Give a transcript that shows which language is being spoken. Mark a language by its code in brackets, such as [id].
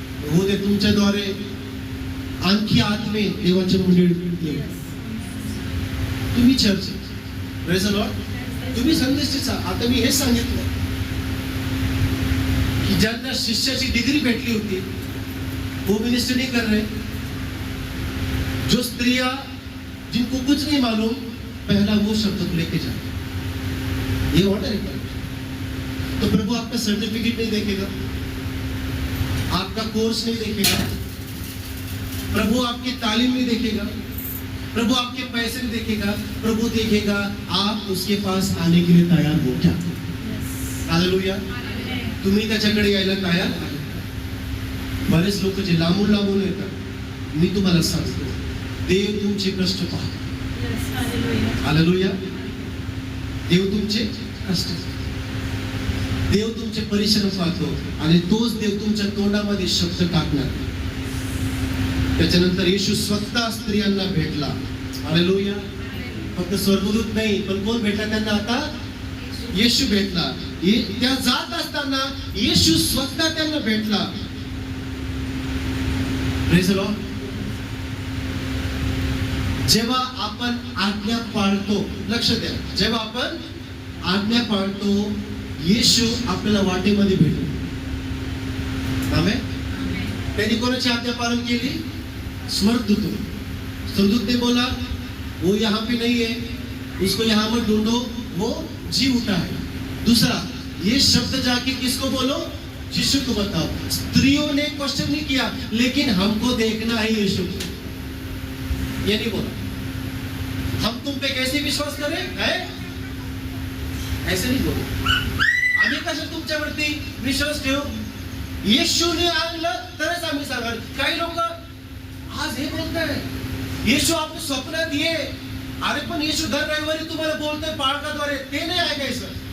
[mr] हो दे तुमच्याद्वारे आणखी आत्मे देवाच्या मंडळीत. तुम्ही चर्च, [en] praise the Lord, [mr] तुम्ही संदेशाचा. आता मी हेच सांगितलं की ज्यांना शिष्याची डिग्री भेटली होती [hi] वो मिनिस्टर नहीं कर रहे. जो स्त्रियां जिनको कुछ नहीं मालूम, पहला वो शब्द को लेके जाए. ये ऑर्डर है. तो प्रभु आपका सर्टिफिकेट नहीं देखेगा, आपका कोर्स नहीं देखेगा, प्रभु आपकी तालीम नहीं देखेगा, प्रभु आपके पैसे नहीं देखेगा. प्रभु देखेगा आप उसके पास आने के लिए तैयार हो क्या. हालेलुया. [mr] तुम्ही त्याच्याकडे यायला तयार आहे. बरेच लोक जे लांबून येतात, मी तुम्हाला सांगतो, देव तुमचे कष्ट पाहतो. हालेलुया. देव तुमचे कष्ट, देव तुमचे परिश्रम पाहतो, आणि तोच देव तुमच्या तोंडामध्ये शब्द टाकणार. त्याच्यानंतर येशू स्वतः स्त्रियांना भेटला. हालेलुया. फक्त स्वर्गदूत नाही, पण कोण भेटला त्यांना? आता येशू भेटला. त्या जात असताना येशू स्वतः त्यांना भेटला. [en] Praise the Lord. [mr] जेव्हा आपण आज्ञा पाळतो, लक्ष द्या, जेव्हा आपण आज्ञा पाळतो, येशू आपल्याला वाटेमध्ये भेटतो. आमेन. त्यांनी कोणाची आज्ञा पालन केली? स्वर्गदूत. [hi] स्वर्गदूत ने बोला वो यहाँ पे नहीं है, उसको यहाँ मत ढूंढो, वो जी उठा है. दूसरा, ये शब्द जाके किसको बोलो? यीशु को बताओ. स्त्रियों ने क्वेश्चन नहीं किया, लेकिन हमको देखना है यीशु. ये नहीं बोला हम तुम पे कैसे विश्वास करें, है? ऐसे नहीं बोला. [mr] आम्ही कसं तुमच्यावरती विश्वास ठेवू? येशूने आणलं तरच आम्ही सांगाल. काही लोक आज हे बोलताय येशू आपल्या स्वप्नात ये. अरे पण येशू दर रविवारी तुम्हाला बोलतोय पाळकाद्वारे, ते नाही ऐकायचं.